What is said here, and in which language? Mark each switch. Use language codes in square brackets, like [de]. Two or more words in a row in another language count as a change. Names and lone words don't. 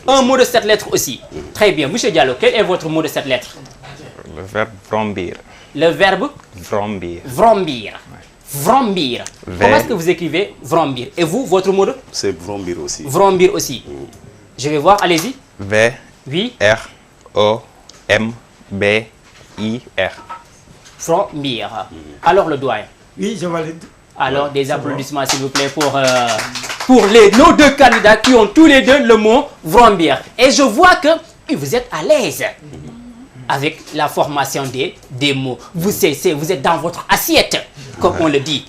[fr] Un mot de 7 lettres aussi. Très bien. M. Diallo, quel est votre mot de 7 lettres? Le verbe vrombir. Le verbe? Vrombir. Vrombir. Vrombir. Comment est-ce que vous écrivez vrombir? Et vous, votre mot de? C'est vrombir aussi. Vrombir aussi. Je vais voir, allez-y. V. Oui. R. O. M. B. I. R. Vrombir. Alors le doyen. Oui, je valide. Alors des applaudissements s'il vous plaît pour nos deux candidats qui ont tous les deux le mot vrombir. Et je vois que vous êtes à l'aise avec la formation des mots. Vous êtes dans votre assiette, comme on le dit.